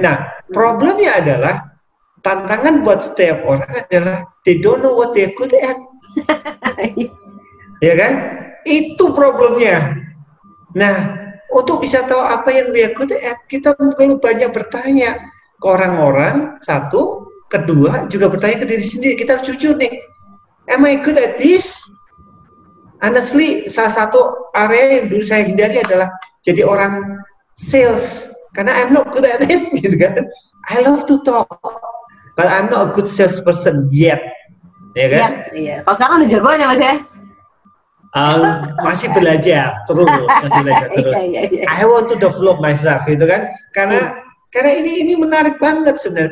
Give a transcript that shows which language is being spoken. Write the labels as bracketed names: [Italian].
[Indonesian] Nah, problemnya adalah tantangan buat setiap orang adalah [English] they don't know what they're good at. [Indonesian] Ya kan? Itu problemnya. Nah, untuk bisa tahu apa yang dia good at, kita perlu banyak bertanya ke orang-orang, satu, kedua juga bertanya ke diri sendiri. Kita harus jujur nih, [English] am I good at this? [Indonesian] Honestly, salah satu area yang dulu saya hindari adalah jadi orang sales, karena [English] I'm not good at it, [Indonesian] gitu kan. [English] I love to talk, but I'm not a good salesperson yet, ya kan? [Indonesian] Iya. Kalau sekarang udah jagoan ya Mas ya? Masih belajar terus. Iya. [English] I want to develop myself, gitu kan? [Indonesian] Karena ini menarik banget sebenarnya.